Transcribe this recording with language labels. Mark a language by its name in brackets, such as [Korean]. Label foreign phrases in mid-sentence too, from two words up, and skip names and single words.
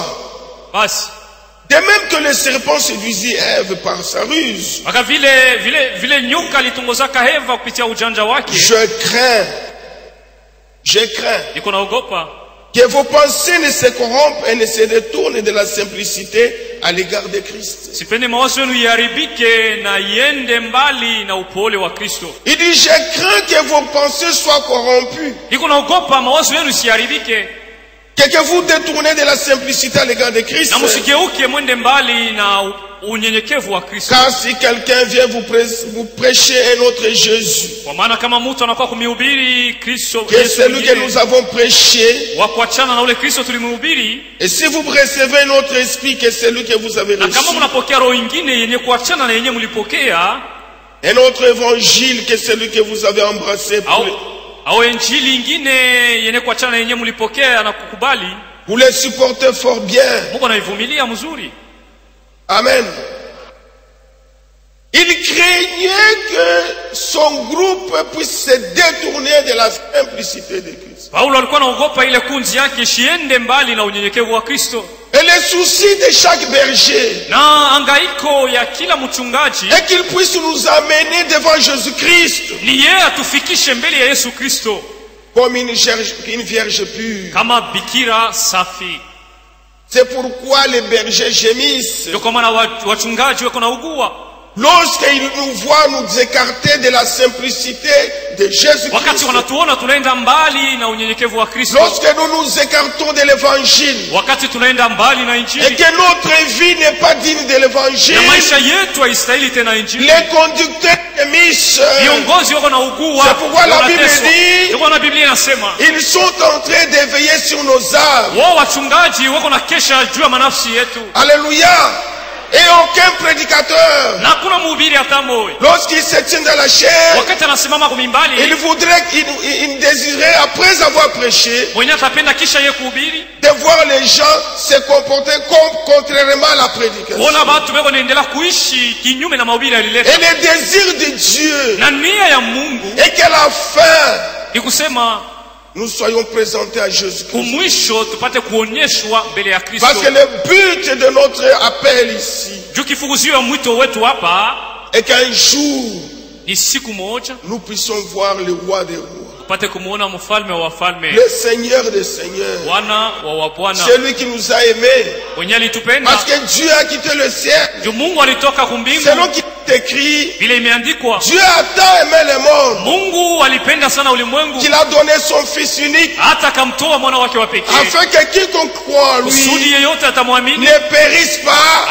[Swahili] basi, [French] de même que le serpent séduisit Ève par sa ruse, [Swahili] aka vile nyoka litongozaka Eva kupitia ujanja wake, [French] je crains [Swahili] niko naogopa [French] que vos pensées ne se corrompent et ne se détournent de la simplicité à l'égard de Christ. [Swahili] Sipende mawazo yenu iharibike na iende mbali na upole wa Kristo. [French] Il dit, je crains que vos pensées soient corrompues. [Swahili] Niko naogopa mawazo yenu isiharibike. [French] Que vous détournez de la simplicité à l'égard de Christ. [Swahili] Na msigeuke mwende mbali na unyenyekevu wa Kristo. [French] Car si quelqu'un vient vous prêcher un autre Jésus, [Swahili] kwa maana kama mtu anakuwa kumhubiri Kristo [French] que celui que nous avons prêché, [Swahili] wa kuachana na ule Kristo tulimhubiri, [French] et si vous recevez un autre esprit que celui que vous avez reçu, [Swahili] na kama mnapokea roho nyingine yenye kuachana na yenye mlipokea, [French] un autre évangile que celui que vous avez embrassé, [Swahili] au injili ingine yenye kuachana na yenye mlipokea na kukubali, [French] vous les supportez fort bien. [Swahili] Mungu anaivumilia mzuri. Amen. [French] Il craignait que son groupe puisse se détourner de la simplicité de Christ. [Swahili] Paulo alikuwa anaogopa ile kundi yake shiende mbali na unyenyekevu wa Kristo. [French] Et les soucis de chaque berger. [Swahili] Na angaiko ya kila mchungaji. [French] Et qu'il puisse nous amener devant Jésus-Christ. [Swahili] Ni yeye atufikishe mbele ya Yesu Kristo. [French] Comme une vierge pure. [Swahili] Kama bikira safi. [French] C'est pourquoi les bergers gémissent. [Swahili] Ndio kwa maana wachungaji wako na ugua. [French] Lorsqu'ils nous voient nous écarter de la simplicité de Jésus-Christ. [Swahili] Wakati wanatuona tunaenda mbali na unyenyekevu wa Kristo. [French] Lorsque nous nous écartons de l'évangile. [Swahili] Wakati tunaenda mbali na injili. [French] Et que notre vie n'est pas digne de l'évangile. [Swahili] Na maisha yetu haistahili tena injili. [French] Les conducteurs gémissent. [Swahili] Viongozi wako na ugua. [French] C'est pourquoi la Bible dit. [Swahili] Ndio na Biblia inasema. [French] Ils sont en train de veiller sur nos âmes. [Swahili] Wao wachungaji wako na kesha juu ya manafsi yetu. [French] Alléluia. Et aucun prédicateur, lorsqu'il se tient dans la chair, il voudrait, il désirait, après avoir prêché, de voir les gens se comporter contrairement à la prédication. Et le désir de Dieu est que la fin nous soyons présentés à Jésus-Christ. [Swahili] kumwisho tupate kuonyeshwa mbele ya Kristo. [French] Parce que le but de notre appel ici [Swahili] Juu kifukuzio ya mwito wetu hapa [French] est qu'un jour [Swahili] ni siku moja [French] nous puissions voir le roi des rois, [Swahili] tupate kumuona mfalme wa wafalme, [French] le Seigneur des seigneurs, [Swahili] Bwana wa wabwana, [French] celui qui nous a aimés. [Swahili] mwenye alitupenda. [French] Parce que Dieu a quitté le ciel. [Swahili] Juu Mungu alitoka kumbingu, [French] Selon qui est écrit, [Swahili] vile imeandikwa, [French] Dieu a tant aimé le monde [Swahili] Mungu alipenda sana ulimwengu [French] qu'il a donné son Fils unique, [Swahili] hata akamtoa mwana wake wa pekee, [French] afin que quiconque croit en [Swahili] kusudi [French] lui [Swahili] yeyote atamwamini [French] ne périsse pas,